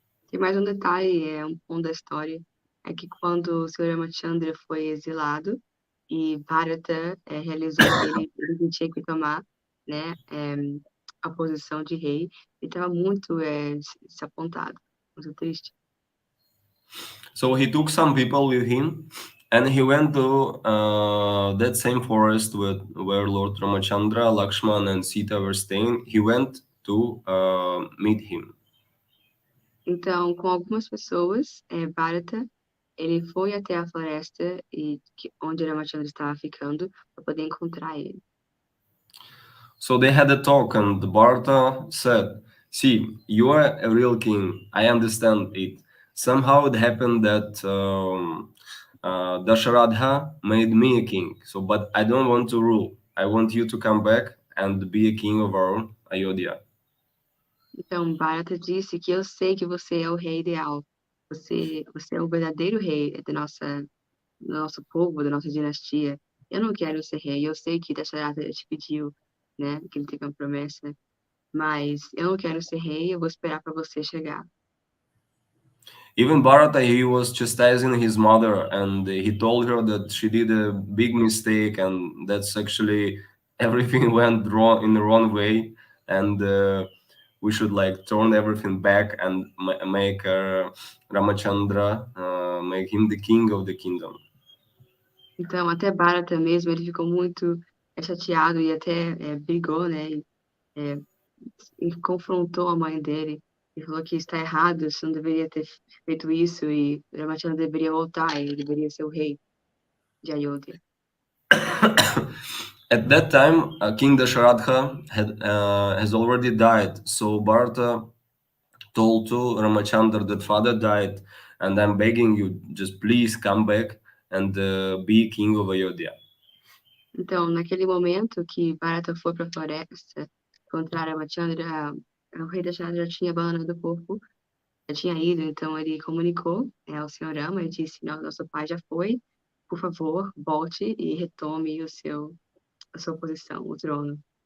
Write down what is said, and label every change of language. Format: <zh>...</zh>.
<pt>Tem mais um detalhe, um ponto da história, é que quando o Sr. Ramachandra foi exilado e Bharata realizou que ele tinha que tomar, né, a posição de rei, ele estava muito desapontado, muito triste.</pt> <en>So he took some people with him, and he went to that same forest where Lord Ramachandra, Lakshman, and Sita were staying. He went to meet him.</en> <pt>Então, com algumas pessoas, Bharata, ele foi até a floresta onde Ramachandra estava ficando para poder encontrar ele.</pt> <en>So they had a talk, and Bharata said, "See, you are a real king. I understand it. Somehow it happened that Dasharatha made me a king. So, but I don't want to rule. I want you to come back and be a king of our Ayodhya."</en> <pt>Então, Bharata disse que eu sei que você é o rei ideal. Você é o verdadeiro rei do nosso povo, da nossa dinastia. Eu não quero ser rei. Eu sei que Dasharatha te pediu, né, que ele teve uma promessa. Mas eu não quero ser rei. Eu vou esperar para você chegar.</pt> <en>Even Bharata, he was chastising his mother, and he told her that she did a big mistake, and that's actually everything went wrong in the wrong way, and we should like turn everything back and make Ramachandra, make him the king of the kingdom.</en> <pt>Então, até Bharata mesmo, ele ficou muito chateado e até brigou, né? E confrontou a mãe dele e falou que está errado, você não deveria ter feito isso e Ramachandra deveria voltar, ele deveria ser o rei de Ayodhya.</pt> <en>At that time, King Dasharatha has already died, so Bharata told to Ramachandra that father died, and I'm begging you, just please come back and be king of Ayodhya.</en> <pt>Então, naquele momento que Bharata foi para a floresta encontrar Ramachandra, o rei Dasharatha já tinha abandonado o corpo, já tinha ido, então ele comunicou ao Senhor Rama e disse, nosso pai já foi, por favor, volte e retome a sua posição, o trono.</pt>